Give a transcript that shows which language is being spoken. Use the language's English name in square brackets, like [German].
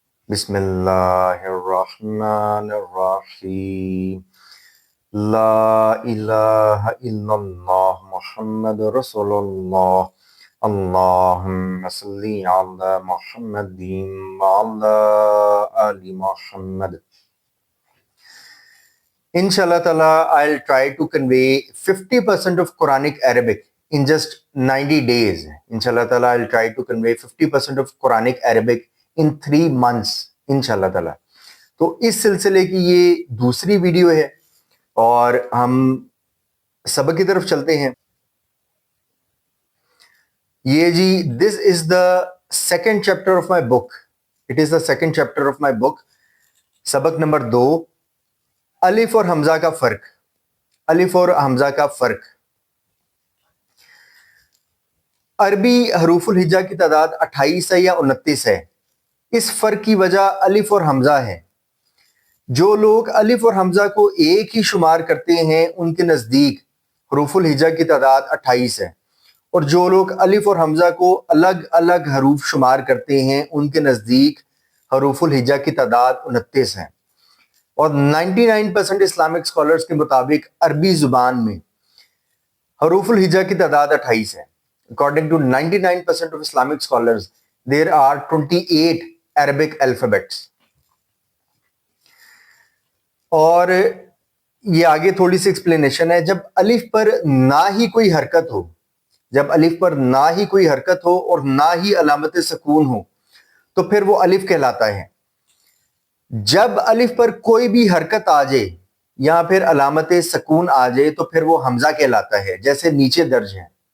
[Arabic] بسم اللہ الرحمن الرحیم لا الہ الا اللہ محمد رسول اللہ اللہم صلی علی محمد وعلی آل محمد. [English] Inshallah ta'ala, I'll try to convey 50% of Quranic Arabic in just 90 days. Inshallah ta'ala, I'll try to convey 50% of Quranic Arabic in 3 months. Inshallah ta'ala. [Urdu] تو اس سلسلے کی یہ دوسری ویڈیو ہے اور ہم سبق کی طرف چلتے ہیں. یہ جی [English] this is the second chapter of my book. It is the second chapter of my book. [Urdu] سبق نمبر 2، الف اور حمزہ کا فرق. الف اور حمزہ کا فرق. عربی حروف الہجا کی تعداد 28 ہے یا 29 ہے. اس فرق کی وجہ الف اور حمزہ ہے. جو لوگ الف اور حمزہ کو ایک ہی شمار کرتے ہیں ان کے نزدیک حروف الہجا کی تعداد 28 ہے، اور جو لوگ الف اور حمزہ کو الگ الگ حروف شمار کرتے ہیں ان کے نزدیک حروف الہجا کی تعداد 29 ہے. اور 99% اسلامک اسکالرز کے مطابق عربی زبان میں حروف الہجا کی تعداد 28 ہے. [English] According to 99% of Islamic scholars, there are 28 Arabic alphabets. [Urdu] اور یہ آگے تھوڑی سی ایکسپلینیشن ہے. جب الف پر نہ ہی کوئی حرکت ہو، جب الف پر نہ ہی کوئی حرکت ہو اور نہ ہی علامت سکون ہو تو پھر وہ الف کہلاتا ہے. جب الف پر کوئی بھی حرکت آ جائے یا پھر علامت سکون آ جائے تو پھر وہ حمزہ کہلاتا ہے، جیسے نیچے درج ہے.